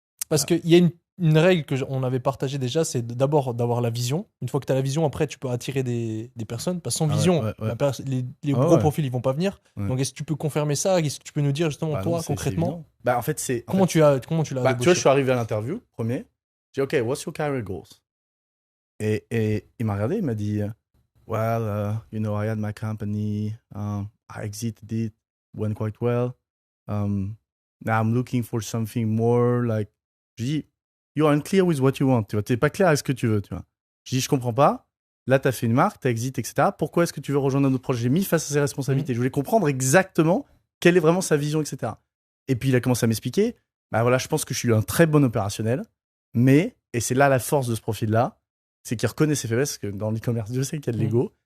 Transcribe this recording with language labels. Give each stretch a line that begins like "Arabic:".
French: Parce qu'il y a une règle qu'on avait partagée déjà, c'est d'abord d'avoir la vision. Une fois que tu as la vision, après, tu peux attirer des personnes. Parce que sans vision, les gros profils, ils vont pas venir. Donc, est-ce que tu peux confirmer ça? Est-ce que tu peux nous dire justement, toi, concrètement, en fait, c'est... Comment tu l'as tu vois, je suis arrivé à l'interview, premier. J'ai dit,
English: OK, what's your career goals?
French: Et il m'a regardé, il m'a dit,
English: well, you know, I had my company, I exited it, went quite well. Now I'm looking for something more like...
French: Je dis,
English: you're unclear with what you want.
French: Tu vois, t'es pas clair avec ce que tu veux, tu vois. Je dis, je comprends pas. Là, t'as fait une marque, t'as exit, etc. Pourquoi est-ce que tu veux rejoindre un autre projet? J'ai mis face à ses responsabilités. Je voulais comprendre exactement quelle est vraiment sa vision, etc. Et puis, il a commencé à m'expliquer. Bah voilà, je pense que je suis un très bon opérationnel, mais, et c'est là la force de ce profil-là, c'est qu'il reconnaît ses faiblesses, parce que dans l'e-commerce, je sais qu'il y a de l'ego.